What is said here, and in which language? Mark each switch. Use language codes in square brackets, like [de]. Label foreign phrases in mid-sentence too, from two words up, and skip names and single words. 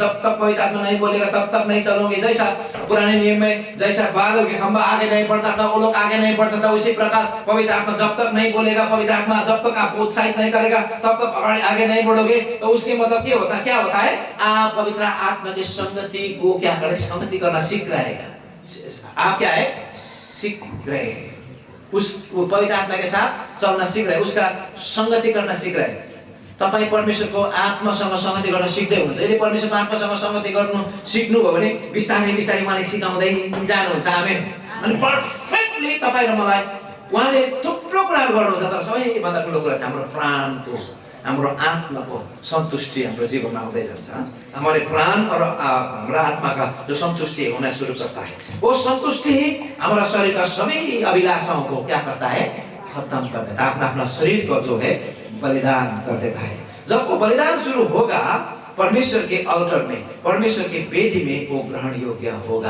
[hi] जब तक पवित्र आत्मा नहीं बोलेगा तब तक नहीं चलोगे। जैसा पुराने नियम में जैसा बादल के खंभा आगे नहीं बढ़ता था, वो लोग आगे नहीं बढ़ता था, उसी प्रकार पवित्र आत्मा जब तक नहीं बोलेगा, पवित्र आत्मा जब तक आपको उत्साहित नहीं करेगा तब तक आगे नहीं बढ़ोगे। तो उसके मतलब क्या होता है? आप पवित्र आत्मा की संगति को क्या करें? संगति करना सीख रहेगा। आप क्या है? सीख रहे हैं, उस पवित्र आत्मा के साथ चलना सीख रहे, उसका संगति करना सीख रहे। [ne] तपाईं परमेश्वरको आत्मासँग संगति गर्न सिक्दै हुनुहुन्छ। यदि परमेश्वरको आत्मासँग संगति गर्नु सिक्नुभयो भने बिस्तारै बिस्तारै उहाँले सिकाउँदै जानुहुन्छ। आमेन। अनि पर्फेक्टली तपाईँ र मलाई उहाँले थुप्रो कुराहरू गर्नुहुन्छ, तर सबैभन्दा ठुलो कुरा चाहिँ हाम्रो प्राणको, हाम्रो आत्माको सन्तुष्टि हाम्रो जीवनमा आउँदै जान्छ। [hi] हमारे प्राण और हमारा आत्मा का जो संतुष्टि होना शुरू करता है, वो संतुष्टि ही हमारा शरीर का सभी अभिलाषाओं को क्या करता है? खत्म कर देता है। अपना अपना शरीर को जो है बलिदान कर देता है। जब वो बलिदान शुरू होगा परमेश्वर के अल्टर में, परमेश्वर के वेदी में, वो ग्रहण योग्य होगा।